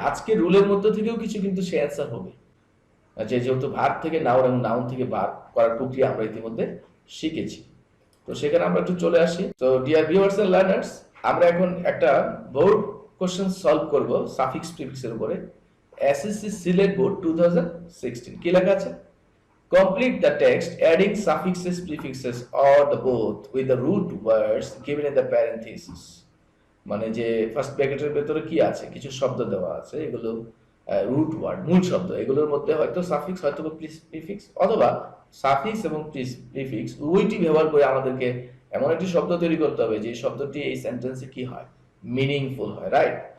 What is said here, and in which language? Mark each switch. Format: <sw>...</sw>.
<bn>আজকে রুলের মধ্যে থেকেও কিছু কিন্তু সে অ্যান্সার হবে, যেহেতু ভার্ব থেকে নাউন এবং নাউন থেকে ভার্ব করার প্রক্রিয়া আমরা ইতিমধ্যে শিখেছি। তো সেখানে আমরা একটু চলে আসি। তো</bn> <en>dear viewers and learners,</en> <bn>আমরা এখন একটা বোর্ড কোশ্চেন সলভ করব সাফিক্স প্রিফিক্সের উপরে। এসএসসি সিলেট বোর্ড 2016 কি লেখা আছে,</bn> <en>complete the text adding suffixes, prefixes or the both with the root words given in the parenthesis।</en> <bn>মানে যে ফার্স্ট ব্র্যাকেটের ভেতরে কি আছে, কিছু শব্দ দেওয়া আছে, এগুলো রুট ওয়ার্ড, মূল শব্দ। এগুলোর মধ্যে হয়তো সাফিক্স হয়তো প্রিফিক্স, অথবা সাফিক্স এবং প্রিফিক্স উভয়টি ব্যবহার করে আমাদেরকে এমন একটি শব্দ তৈরি করতে হবে যে শব্দটি এই সেন্টেন্সে কি হয়, মিনিংফুল হয়, রাইট।</bn>